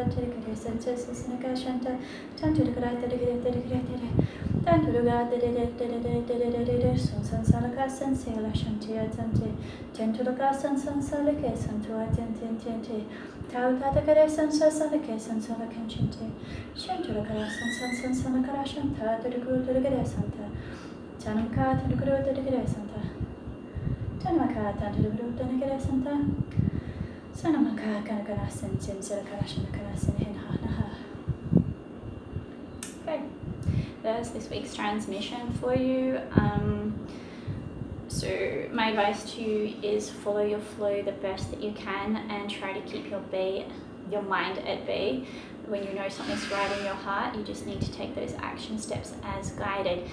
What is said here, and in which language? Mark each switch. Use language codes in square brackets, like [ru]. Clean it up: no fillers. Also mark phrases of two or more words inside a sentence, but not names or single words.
[en] tirikare sansa sanakashanta tanturgara tirikare tirikare tanturgara tirikare sansa salaka sansela shantia tante tanturgara sansa salake santua tente Tautata kare sansa sanake sansa lakanchinte shantura kara sansa sanakara shanta tadukuru tadukare santa tanamaka tadukuru tadukare santa tanamaka tadukuru tadukare santa sanamaka kanakara sansin sirakara shanakara sinhinaha. Okay, there's this week's transmission for you. So my advice to you is follow your flow the best that you can and try to keep your mind at bay. When you know something's right in your heart, you just need to take those action steps as guided.